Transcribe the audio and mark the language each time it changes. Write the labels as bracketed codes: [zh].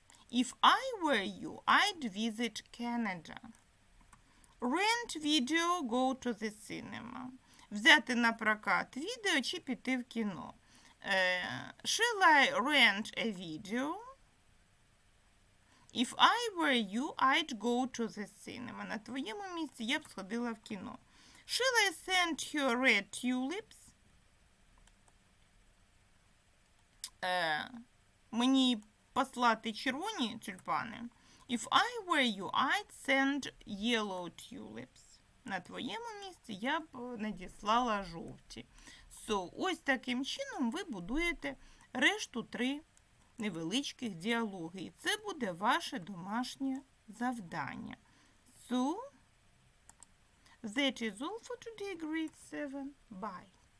[en] If I were you, I'd visit Canada. Rent video, go to the cinema. [uk] Взяти на прокат відео чи піти в кіно. [en] Shall I rent a video? If I were you, I'd go to the cinema. [uk] На твоєму місці я б сходила в кіно. [en] Shall I send her red tulips? [uk] мені послати червоні тюльпани. [en] If I were you, I'd send yellow tulips. [uk] На твоєму місці я б надіслала жовті. So, ось таким чином ви будуєте решту 3 невеличких діалоги. І це буде ваше домашнє завдання. [en] So, that is all for today, grade 7. Bye.